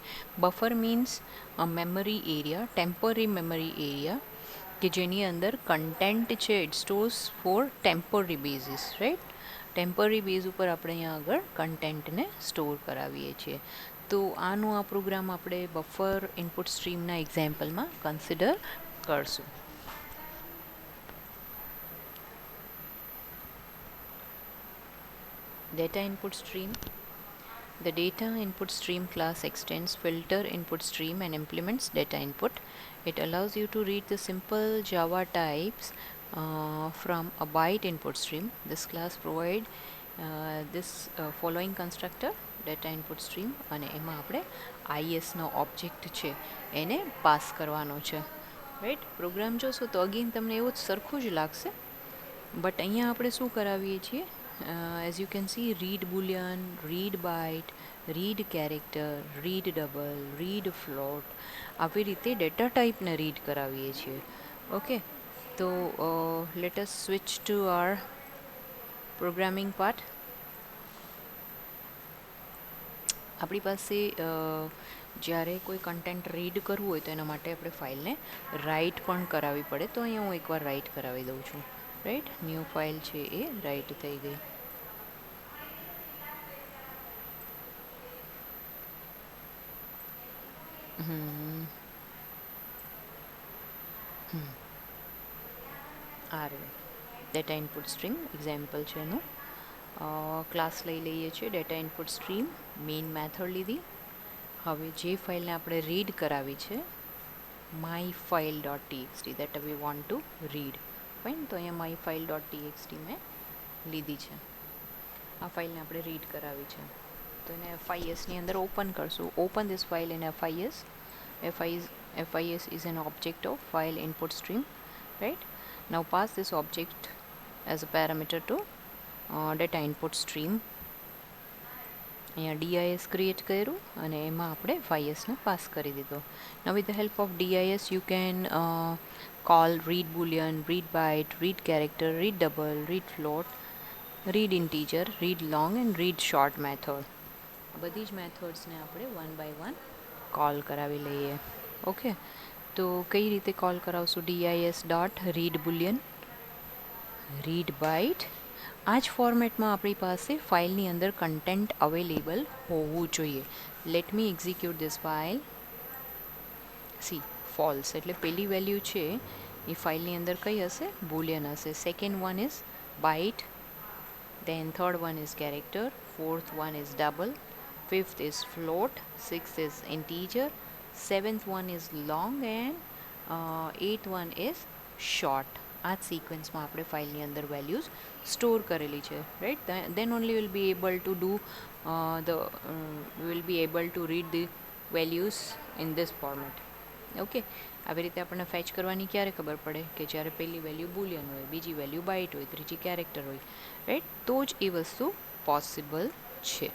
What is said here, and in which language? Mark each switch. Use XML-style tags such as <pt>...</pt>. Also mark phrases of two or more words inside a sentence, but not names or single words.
<en>buffer means memory area, temporary memory area, ટેમ્પરરી મેમરી એરિયા,</en> <gu>કે જેની અંદર કન્ટેન્ટ છે</gu> <en>it stores for temporary basis, right. temporary base</en> <gu>ઉપર આપણે અહીંયા આગળ કન્ટેન્ટને સ્ટોર કરાવીએ છીએ. તો આનો આ પ્રોગ્રામ આપણે</gu> <en>buffer input stream example consider</en> <gu>કરશું.</gu> <en>Data input stream. The data input stream class extends filter input stream and implements data input. It allows you to read the simple Java types from a byte input stream. This class provide this following constructor, data input stream,</en> <gu>અને એમાં આપણે ISનો ઓબ્જેક્ટ છે એને પાસ કરવાનો છે, રાઈટ. પ્રોગ્રામ જોશો તો અગેન તમને એવું જ સરખું જ લાગશે, બટ અહીંયા આપણે શું કરાવીએ છીએ,</gu> <en>as you can see, read boolean, read byte, read character, read double, read float,</en> <gu>આવી રીતે</gu> <en>data type</en> <gu>રીડ કરાવીએ છીએ.</gu> <en>ઓકે, તો let us switch to our programming part.</en> <gu>આપણી પાસે જ્યારે કોઈ</gu> <en>content read</en> <gu>કરવું હોય તો એના માટે આપણે ફાઇલને રાઇટ પણ કરાવવી પડે. તો અહીંયા હું એકવાર રાઇટ કરાવી દઉં છું, રાઈટ.</gu> <en>new file</en> <gu>છે એ રાઇટ થઈ ગઈ. આ રહ્યું</gu> <en>data input stream example</en> <gu>છે એનું. ક્લાસ લઈ લઈએ છીએ</gu> <en>data input stream, main method</en> <gu>લીધી. હવે જે ફાઇલને આપણે રીડ કરાવી છે</gu> <en>my file.txt that we want to read.</en> <gu>ફાઇન, તો અહીંયા my file.txt મેં લીધી છે. આ ફાઇલને આપણે રીડ કરાવી છે, તો એને FISની અંદર ઓપન કરશું.</gu> <en>ઓપન this file in FIS. FIS is an object of file input stream, right? Now pass this object as a parameter to data input stream.</en> <gu>અહીંયા DIS ક્રિએટ કર્યું અને એમાં આપણે FISને પાસ કરી દીધો.</gu> <en>Now with the help of DIS you can call read boolean, read byte, read character, read double, read float, read integer, read long and read short method.</en> <gu>બધી જ મેથડ્સને આપણે</gu> <en>one by one call</en> <gu>કરાવી લઈએ.</gu> <en>ઓકે,</en> <gu>તો કઈ રીતે કોલ કરાવશું?</gu> <en>DIS dot read boolean, read byte.</en> <gu>આ જ ફોર્મેટમાં આપણી પાસે ફાઇલની અંદર</gu> <en>content available</en> <gu>હોવું જોઈએ.</gu> <en>let me execute this file.</en> <gu>સી, ફોલ્સ એટલે પેલી વેલ્યુ છે એ ફાઇલની અંદર કઈ હશે? બુલિયન હશે.</gu> <en>second one is byte, then third one is character, fourth one is double, fifth is float, sixth is integer, seventh one is long and eighth one is short.</en> <gu>આ જ સિક્વન્સમાં આપણે ફાઇલની અંદર વેલ્યુઝ સ્ટોર કરેલી છે, રાઈટ?</gu> <en>then only we'll be able to do we will be able to read the values in this format.</en> <gu>ઓકે, આવી રીતે આપણને ફેચ કરવાની ક્યારે ખબર પડે? કે જ્યારે પહેલી</gu> <en>value boolean</en> <gu>હોય, બીજી</gu> <en>value byte</en> <gu>હોય, ત્રીજી કેરેક્ટર હોય, રાઈટ? તો જ એ વસ્તુ પોસિબલ છે.</gu>